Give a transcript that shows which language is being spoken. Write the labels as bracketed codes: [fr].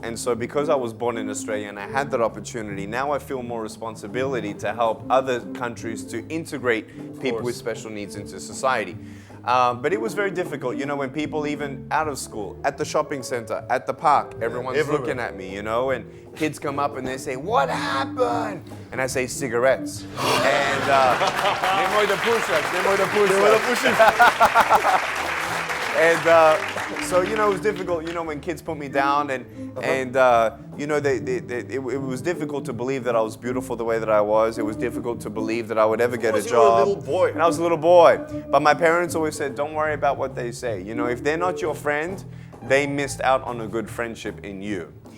[en] And so because I was born in Australia and I had that opportunity, now I feel more responsibility to help other countries to integrate people with special needs into society. But it was very difficult, you know, when people even out of school, at the shopping center, at the park, everyone's looking at me, you know, and kids come up and they say, "What happened?" And I say, "Cigarettes." [sr] And nemoj da pušaš, nemoj da pušaš. [en] And so, you know, it was difficult, you know, when kids put me down and you know, it was difficult to believe that I was beautiful the way that I was. It was difficult to believe that I would ever get a job. You were a little boy. And I was a little boy. But my parents always said, don't worry about what they say. You know, if they're not your friend, they missed out on a good friendship in you.